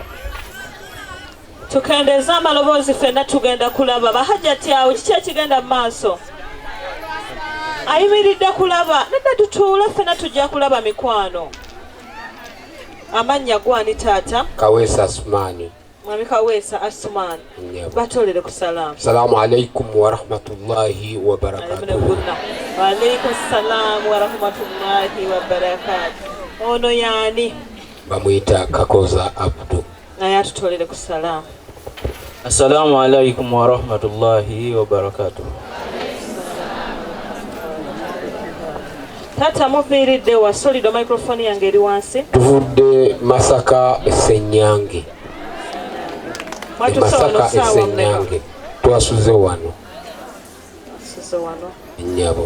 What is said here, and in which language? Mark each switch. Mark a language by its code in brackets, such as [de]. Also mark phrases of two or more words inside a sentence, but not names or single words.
[lg] Tukendeeza amaloboozi ffenna tugenda kulaba bahajjati awo kiki ekigenda mu maaso? Ayimiridde kulaba nedda tutuula ffenna tujja kulaba mikwano. Amannya gwani taata? Kaweesa Asmani. Mwami Kaweesa Asmani. Batolere ku salaamu. [ar] السلام عليكم ورحمة الله وبركاته. وعليكم السلام ورحمة الله وبركاته. [lg] Ono yani? Bamuyita Kakoza Abdu. Naye atutolere ku salaamu. [ar] السلام عليكم ورحمة الله وبركاته. [lg] Tata muviiridde wa solido microphone yange eri wansi. Tuvudde Masaka Essenyange. Masaka Essenyange. Twasuze wano. Nyabo.